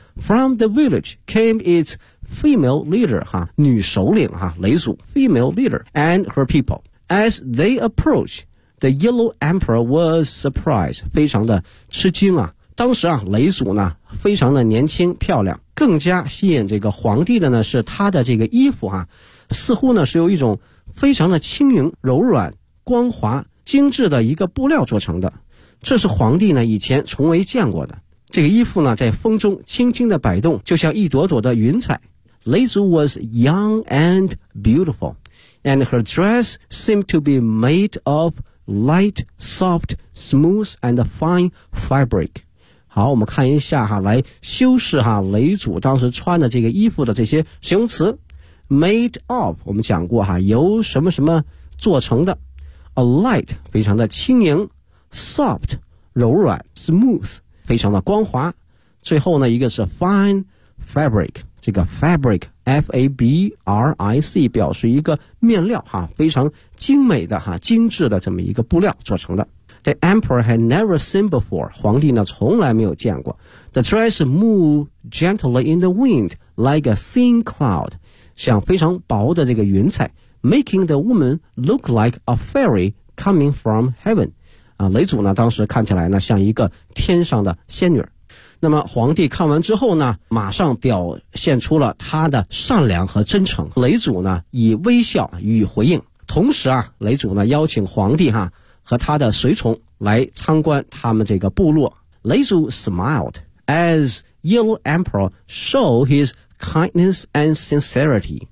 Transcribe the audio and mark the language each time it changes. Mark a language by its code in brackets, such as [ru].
[en] From the village came its female leader, [zh] 哈，女首领哈， [en] 雷祖 female leader, and her people. As they approached, the yellow emperor was surprised, [zh] 非常的吃惊啊。当时啊，雷祖呢，非常的年轻漂亮，更加吸引这个皇帝的呢，是他的这个衣服啊，似乎呢，是由一种非常的轻盈、柔软、光滑、精致的一个布料做成的。这是皇帝呢，以前从未见过的。这个衣服呢，在风中轻轻的摆动，就像一朵朵的云彩。 [en] 雷祖 was young and beautiful, and her dress seemed to be made of light, soft, smooth, and fine fabric. [zh] 好，我们看一下哈，来修饰哈雷祖当时穿的这个衣服的这些形容词。 [en] Made of, [zh] 我们讲过哈，由什么什么做成的。 A light, 非常的轻盈。Soft, 柔软。 Smooth,非常的光滑，最后呢一个是 fine fabric， 这个 fabric F-A-B-R-I-C 表示一个面料哈，非常精美的哈，精致的这么一个布料做成的。 [en] The emperor had never seen before， [zh] 皇帝呢从来没有见过。 [en] The dress moved gently in the wind like a thin cloud， [zh] 像非常薄的这个云彩， [en] making the woman look like a fairy coming from heaven。 [zh] 啊，雷祖呢当时看起来呢像一个天上的仙女。那么皇帝看完之后呢，马上表现出了他的善良和真诚。雷祖呢以微笑予以回应。同时啊，雷祖呢邀请皇帝哈和他的随从来参观他们这个部落。 [en] 雷祖 smiled as yellow emperor showed his kindness and sincerity。